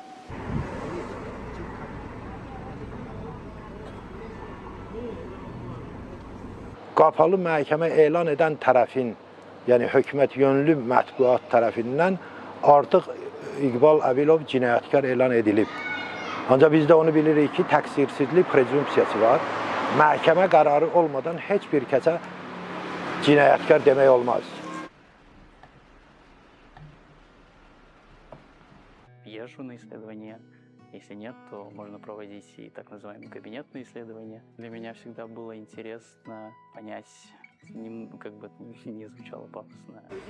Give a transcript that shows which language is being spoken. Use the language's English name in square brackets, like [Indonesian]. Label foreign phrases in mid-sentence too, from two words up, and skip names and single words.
[Azerbaijani] Qapalı məhkəmə elan edən tərəfin, yəni hökumət yönlü mətbuat tərəfindən artıq İqbal Əbilov cinayətkar elan edilib. Ancaq biz də onu bilirik ki, təqsirsizlik prezumpsiyası var. Məhkəmə qərarı olmadan heç bir kəsə cinayətkar demək olmaz. [Russian] Езжу на исследования. Если нет, то можно проводить и так называемые кабинетные исследования. Для меня всегда было интересно понять, как бы это ни звучало пафосно.